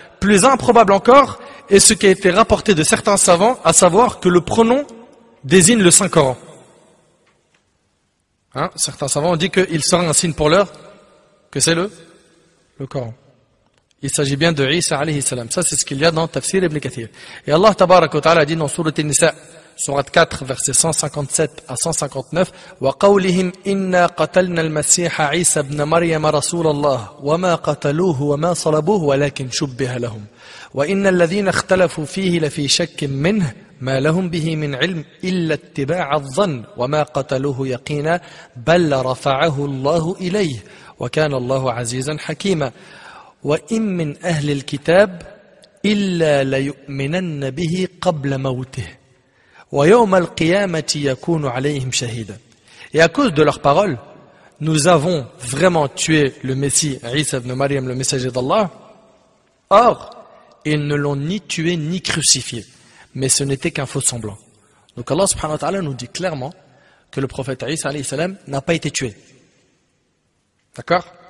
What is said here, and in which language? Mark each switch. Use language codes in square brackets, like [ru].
[fr] Plus improbable encore est ce qui a été rapporté de certains savants, à savoir que le pronom désigne le Saint-Coran. Certains savants ont dit qu'il sera un signe pour l'heure, que c'est le Coran. Il s'agit bien de Isa alayhi salam. Ça, c'est ce qu'il y a dans Tafsir Ibn Kathir. Et Allah tabaraka wa ta'ala a dit dans Sourate An-Nisa, Sourate 4, versets 157 à 159, [ar] وَقَوْلِهِمْ إِنَّا قَتَلْنَا الْمَسِيحَ عِيسَى بْنَ مَرْيَمَ رَسُولَ اللَّهِ وَمَا قَتَلُوهُ وَمَا صَلَبُوهُ وَلَكِنْ شُبِّهَ لَهُمْ وَإِنَّ الَّذِينَ اخْتَلَفُوا فِيهِ لَفِي شَكٍّ مِّنْهُ مَا لَهُمْ بِهِ مِنْ عِلْمٍ إِلَّا اتِّبَاعَ الظَّنِّ وَمَا قَتَلُوهُ يَقِينًا بَلْ رَفَعَهُ اللَّهُ إِلَيْهِ وَكَانَ اللَّهُ عَزِيزًا حَكِيمًا وَإِن مِّنْ أَهْلِ الْكِتَابِ إِلَّا لَيُؤْمِنَنَّ بِهِ قَبْلَ مَوْتِهِ وَيَوْمَ الْقِيَامَةِ يَكُونُ عَلَيْهِمْ شَهِيدًا. [fr] Et à cause de leurs paroles, nous avons vraiment tué le Messie, Isa ibn Maryam, le messager d'Allah. Or, ils ne l'ont ni tué ni crucifié, mais ce n'était qu'un faux semblant. Donc Allah subhanahu wa ta'ala nous dit clairement que le prophète Isa alayhi salam n'a pas été tué. D'accord?